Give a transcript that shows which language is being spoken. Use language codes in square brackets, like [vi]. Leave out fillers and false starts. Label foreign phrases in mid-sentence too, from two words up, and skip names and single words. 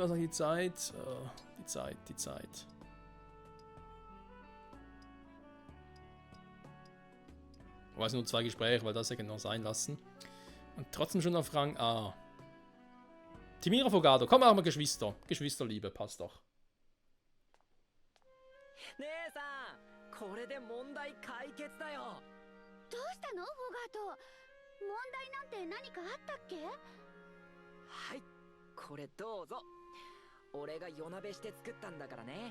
[de] Was hat die Zeit? Die Zeit. Ich weiß nur 2 Gespräche, weil das ja genau sein lassen. Und trotzdem schon auf Rang A. Timira Fogado, komm, machen wir Geschwister. Geschwisterliebe, passt doch. [ja] 姉さん、これで問題解決だよ。どうしたの、フォガート。問題なんて何かあったっけ？はい、これどうぞ。俺が夜鍋して作ったんだからね。